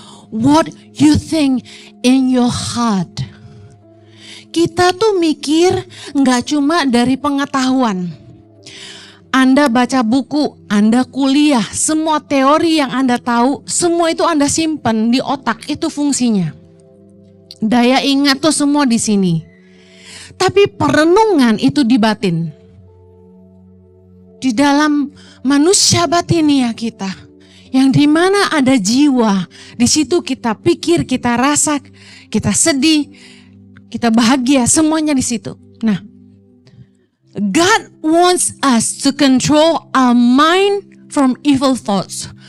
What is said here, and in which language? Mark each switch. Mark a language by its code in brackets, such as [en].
[en] What you think in your heart. [id] Kita tuh mikir nggak cuma dari pengetahuan. Anda baca buku, Anda kuliah, semua teori yang Anda tahu, semua itu Anda simpan di otak, itu fungsinya. Daya ingat tuh semua di sini. Tapi perenungan itu di batin. Di dalam manusia batinia kita, yang dimana ada jiwa, di situ kita pikir, kita rasa, kita sedih, kita bahagia, semuanya di situ. [en] Nah, God wants us to control our mind from evil thoughts.